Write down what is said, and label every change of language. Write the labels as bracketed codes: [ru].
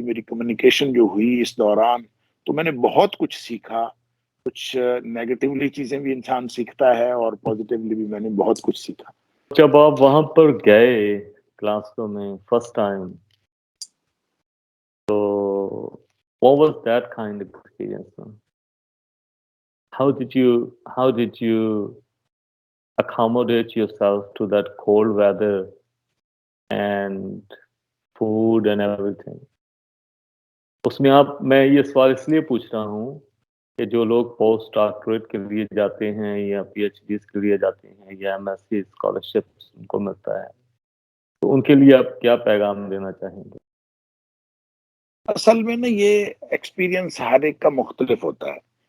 [ur] میری کمیونیکیشن جو ہوئی اس دوران, تو میں نے بہت کچھ سیکھا. کچھ نیگیٹیولی چیزیں بھی انسان سیکھتا ہے, اور پازیٹیولی بھی میں نے بہت کچھ سیکھا. جب آپ وہاں پر گئے گلاسگو میں فرسٹ ٹائم, تو [en] what was that kind of experience? How did you accommodate yourself to that cold weather and food and everything? [ur] اس میں میں یہ سوال اس لیے پوچھ رہا ہوں کہ جو لوگ پوسٹ ڈاکٹریٹ کے لیے جاتے ہیں یا پی ایچ ڈیز کے لیے جاتے ہیں یا ایم ایس سی اسکالرشپ ان کو ملتا ہے, تو ان کے لیے آپ کیا پیغام دینا چاہیں گے؟ اصل میں نا یہ ایکسپیرینس ہر ایک کا مختلف ہوتا ہے.